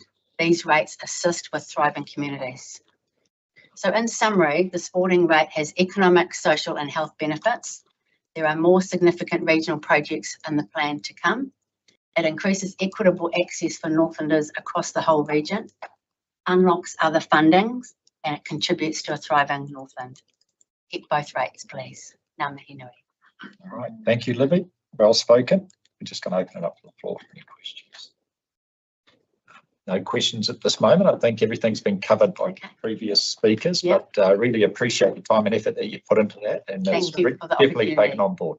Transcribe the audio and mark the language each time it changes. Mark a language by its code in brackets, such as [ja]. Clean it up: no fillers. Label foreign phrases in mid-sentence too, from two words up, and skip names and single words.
[en] These rates assist with thriving communities. So in summary, the sporting rate has economic, social and health benefits. There are more significant regional projects in the plan to come. It increases equitable access for Northlanders across the whole region, unlocks other fundings, and it contributes to a thriving Northland. Keep both rates, please. [mi] Ngā mihi nui. [en] All right, thank you, Libby. Well spoken. We're just going to open it up to the floor for any questions. No questions at this moment. I think everything's been covered by previous speakers, but I really appreciate the time and effort that you put into that, and it's definitely taken on board.